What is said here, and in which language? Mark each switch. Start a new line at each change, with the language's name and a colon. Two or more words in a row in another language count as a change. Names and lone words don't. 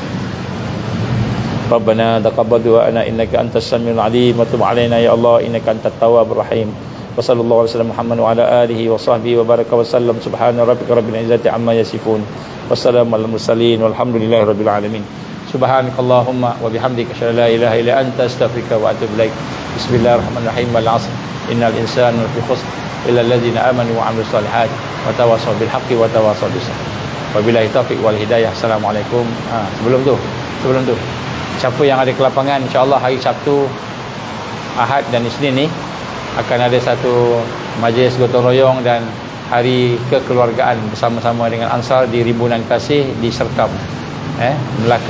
Arabic: ربنا تقبل دعاءنا إنك أنت السميع العليم وتب علينا يا الله إنك أنت التواب الرحيم وصلى الله على سيدنا محمد وعلى آله وصحبه وبارك وسلم سبحان ربك رب العزة عما يصفون والسلام على المرسلين والحمد لله رب العالمين سبحانك اللهم وبحمدك أشهد أن لا إله إلا أنت أستغفرك وأتوب إليك بسم الله الرحمن الرحيم والعصر إن الإنسان لفي خسر إلا الذين آمنوا وعملوا الصالحات وتواصوا بالحق وتواصوا بالصبر وبالله التوفيق والهداية.
Malay: Assalamualaikum. Sebelum tu siapa yang ada ke lapangan, insya-Allah hari Sabtu, Ahad dan Isnin ni akan ada satu majlis gotong royong dan hari kekeluargaan bersama-sama dengan Ansar di Rimbunan Kasih di Serkam, Melaka.